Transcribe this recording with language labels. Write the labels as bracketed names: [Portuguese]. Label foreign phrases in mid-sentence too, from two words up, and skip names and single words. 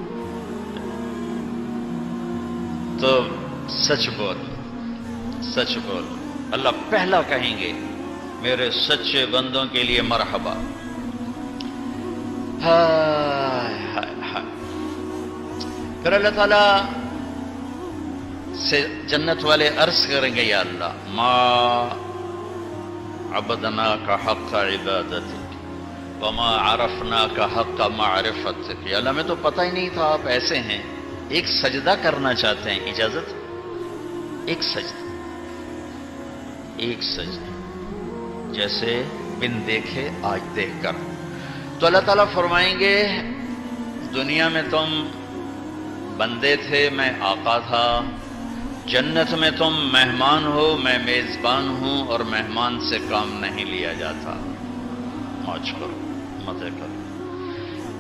[Urdu] تو سچ بول، سچ بول۔ اللہ پہلا کہیں گے میرے سچے بندوں کے لیے مرحبا۔ ہائے ہائے ہائے۔ پھر اللہ تعالیٰ سے جنت والے عرض کریں گے یا اللہ [Arabic] ما عبدناک حق عبادتک وما عرفناک حق معرفتک۔ [Urdu] یا اللہ ہمیں تو پتہ ہی نہیں تھا آپ ایسے ہیں، ایک سجدہ کرنا چاہتے ہیں، اجازت؟ ایک سجدہ، ایک سجدہ، جیسے بن دیکھے آج دیکھ کر۔ تو اللہ تعالیٰ فرمائیں گے دنیا میں تم بندے تھے، میں آقا تھا، جنت میں تم مہمان ہو، میں میزبان ہوں، اور مہمان سے کام نہیں لیا جاتا، موج کرو مزے کرو۔